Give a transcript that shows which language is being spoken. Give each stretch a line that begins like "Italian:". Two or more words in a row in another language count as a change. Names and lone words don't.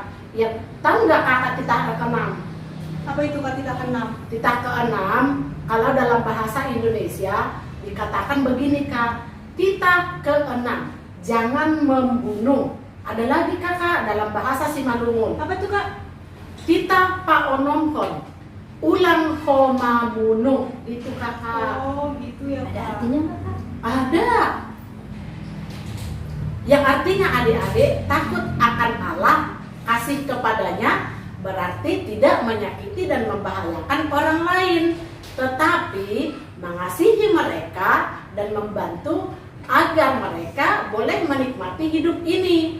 Indonesian: Ya tahu nggak kakak titah ke-6? Apa itu kak titah ke-6? Titah ke-6 kalau dalam bahasa Indonesia dikatakan begini kak, titah ke-6 jangan membunuh. Ada lagi kakak dalam bahasa Simalungun, Apa tuh kak?
Batak Simalungun: titah paonomkon, ulang koma bunuh,
Indonesian: itu kakak. Oh gitu ya Ada kak. artinya nggak kak? Ada. Yang artinya adik-adik takut akan Allah, kasih kepadanya, berarti tidak menyakiti dan membahayakan orang lain, tetapi mengasihi mereka dan membantu agar mereka boleh menikmati hidup ini.